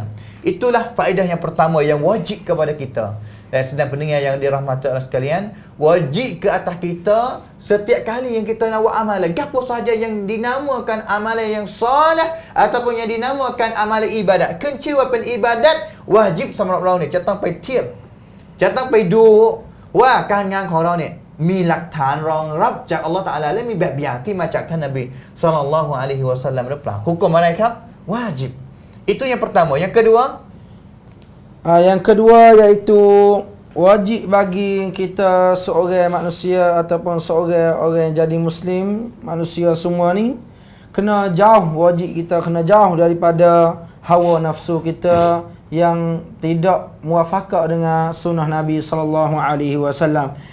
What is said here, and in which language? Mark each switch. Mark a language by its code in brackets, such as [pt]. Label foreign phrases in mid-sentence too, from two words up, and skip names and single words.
[ms] Itulah faedah yang pertama yang wajib kepada kita. Dan sedang pendengar yang dirahmati Allah sekalian, wajib ke atas kita setiap kali yang kita nak buat amalan, gapo sahaja yang dinamakan amalan yang soleh ataupun yang dinamakan amalan ibadat, kenciwapan ibadat wajib [th] สำหรับเราเนี่ยจะต้องไปเทียบจะต้องไปดูว่าการงานของเราเนี่ยมีหลักฐานรองรับจากอัลลอฮฺตะอาลาและมีแบบอย่างที่มาจากท่านนบีศ็อลลัลลอฮุอะลัยฮิวะซัลลัมหรือเปล่า [ms] hukum [th] อะไรครับ [ms] wajib itu yang pertama yang kedua Yang kedua iaitu wajib bagi kita seorang manusia ataupun seorang orang yang jadi Muslim, manusia semua ni kena jauh, wajib kita kena jauh daripada hawa nafsu kita yang tidak muafakah dengan sunnah Nabi sallallahu alaihi wasallam.